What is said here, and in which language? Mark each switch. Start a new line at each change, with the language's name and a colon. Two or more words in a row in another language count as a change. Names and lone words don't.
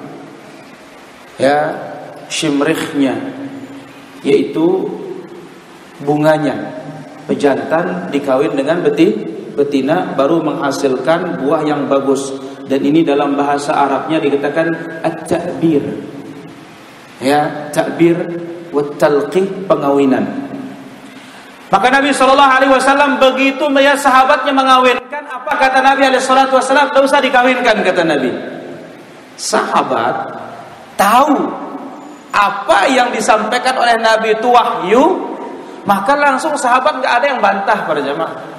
Indonesian: Ya, syimrikhnya, yaitu bunganya. Pejantan dikawin dengan betina baru menghasilkan buah yang bagus. Dan ini dalam bahasa Arabnya dikatakan at-ta'bir. Ya,
Arabic: ta'bir wa talqih,
Indonesian: pengawinan. Maka Nabi SAW begitu melihat sahabatnya mengawinkan, apa kata Nabi SAW? Tak usah dikawinkan, kata Nabi. Sahabat tahu apa yang disampaikan oleh Nabi itu wahyu, maka langsung sahabat nggak ada yang bantah pada jamaah.